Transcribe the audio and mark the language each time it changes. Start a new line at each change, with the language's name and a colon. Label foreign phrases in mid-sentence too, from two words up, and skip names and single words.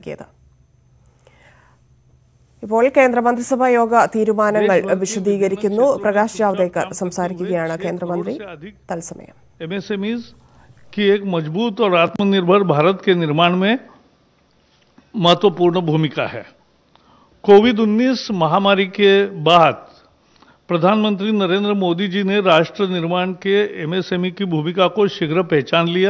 Malayalam: വ്യക്തമാക്കിയത്. ഇപ്പോൾ കേന്ദ്രമന്ത്രിസഭാ യോഗ തീരുമാനങ്ങൾ വിശദീകരിക്കുന്നു. പ്രകാശ് ജാവ്ദേക്കർ സംസാരിക്കുകയാണ്. കേന്ദ്രമന്ത്രി തത്സമയം.
Hindi: MSMEs की एक मजबूत और आत्मनिर्भर भारत के निर्माण में महत्वपूर्ण भूमिका है। कोविड-19 महामारी के बाद प्रधानमंत्री नरेंद्र मोदी जी ने राष्ट्र निर्माण के MSME की भूमिका को शीघ्र पहचान लिया।